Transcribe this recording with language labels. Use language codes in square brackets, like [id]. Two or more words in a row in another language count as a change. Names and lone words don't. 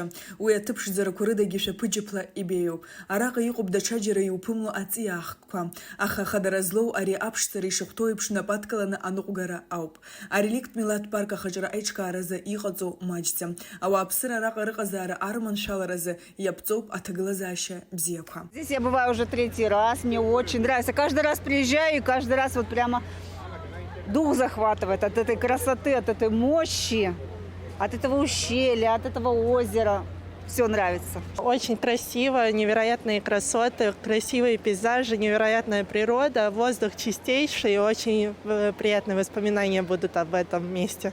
[ab] Уи аҭыԥшӡарақәа рыдагьы шәаԥыџьаԥла ибеиоуп. Араҟа иҟоуп даҽаџьара иуԥымло аҵиаахкқәа. Аха хадара злоу ари аԥшӡара ишахәҭоу еиԥш нап адкыланы аныҟәгара ауп. Ареликттә милаҭ парк ахаҿра аиҿкааразы иҟаҵоу маҷӡам. Ауааԥсыра араҟа рыҟазаара арманшәаларазы иаԥҵоуп аҭагылазаашьа бзиақәа. [ru] Здесь я бываю уже 3-й раз, мне очень нравится. Каждый раз приезжаю и каждый раз вот прямо дух захватывает от этой красоты, от этой мощи, от этого ущелья, от этого озера. Все нравится. Очень красиво, невероятные красоты, красивые пейзажи, невероятная природа, воздух чистейший, и очень приятные воспоминания будут об этом месте.